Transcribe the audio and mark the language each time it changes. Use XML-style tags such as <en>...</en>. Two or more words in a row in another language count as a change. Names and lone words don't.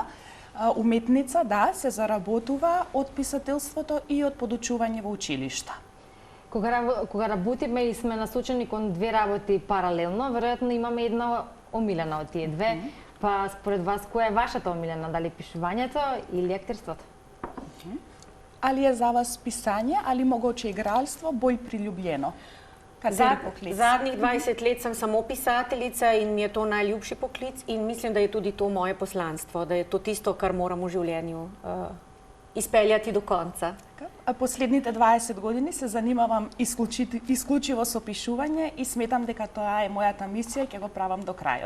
<mk>Уметница, да, се заработува од писателството и од подучување во училишта. Кога работиме и сме насочени кон две работи паралелно, веројатно имаме една омилена од тие две. Па според вас која е вашата омилена, дали пишувањето или актерството?</mk> <sl>Ali je za vas pisanje, ali mogoče igralstvo, bolj priljubljeno? Zadnjih 20 let sem samo pisateljica in mi je to najljubši poklic in mislim da je tudi to moje poslanstvo, da je to tisto kar moram v življenju izpeljati do konca.</sl> <mk>А последните 20 години се занимавам исклучиво со пишување и сметам дека тоа е мојата мисија и ќе го правам до крајот.</mk>